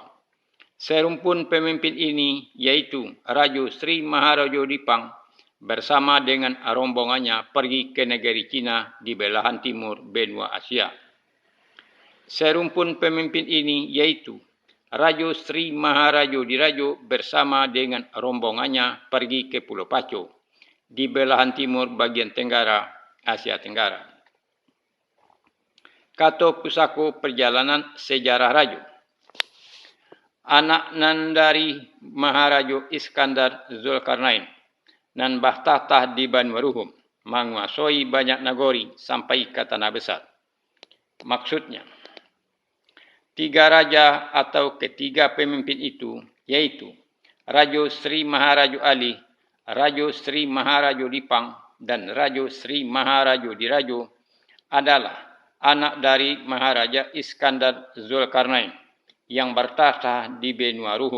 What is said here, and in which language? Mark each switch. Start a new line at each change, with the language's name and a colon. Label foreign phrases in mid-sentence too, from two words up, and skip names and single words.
Indonesian: Serumpun pemimpin ini yaitu Rajo Sri Maharajo Dipang bersama dengan rombongannya pergi ke negeri Cina di belahan timur benua Asia. Serumpun pemimpin ini yaitu Rajo Sri Maharajo Dirajo bersama dengan rombongannya pergi ke Pulau Paco di belahan timur bagian tenggara Asia Tenggara.
Minangkabau: Kato pusako
Indonesian: perjalanan sejarah Rajo.
Minangkabau: Anak nan dari Maharajo Iskandar Zulkarnain nan bahtah di Banu Ruhum menguasai banyak nagori sampai ke tanah besar.
Indonesian: Maksudnya, 3 raja atau ketiga pemimpin itu yaitu Rajo Sri Maharajo Ali, Rajo Sri Maharajo Dipang, dan Rajo Sri Maharajo Dirajo adalah anak dari Maharaja Iskandar Zulkarnain yang bertahta di benua Ruhum.